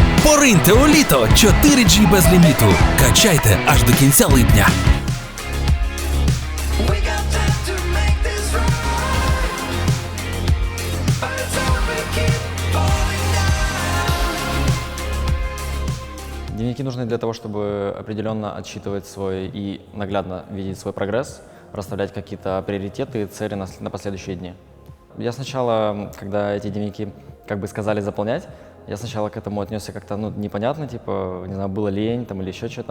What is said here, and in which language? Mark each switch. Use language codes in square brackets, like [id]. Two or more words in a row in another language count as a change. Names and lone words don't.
[uk] Пориньте у літо 4G без ліміту. Качайте аж до кінця липня. [en] We got time to make this right. But it's hard to keep falling down. [ru] Дневники нужны для того, чтобы определенно отсчитывать свой и наглядно видеть свой прогресс, расставлять какие-то приоритеты и цели на последующие дни. Я сначала, когда эти дневники, как бы сказали, заполнять, я сначала к этому отнесся как-то, непонятно, типа, не знаю, было лень там или еще что-то.